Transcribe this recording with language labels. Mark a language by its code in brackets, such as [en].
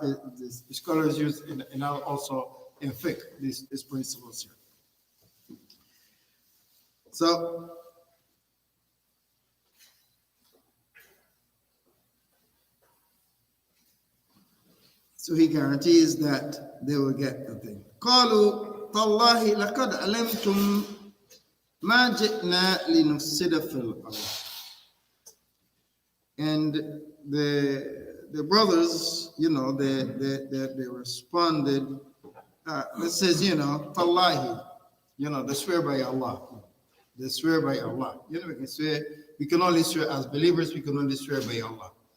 [en] The scholars use and also in fiqh these principles here. So he guarantees that they will get the thing. [ar] قالوا تالله لقد علمتم ما جئنا لنفسد في الأرض. [en] And the brothers, you know, they responded. It says, you know, tallahi, you know, they swear by Allah. They swear by Allah. You know, we can only swear as believers. We can only swear by Allah.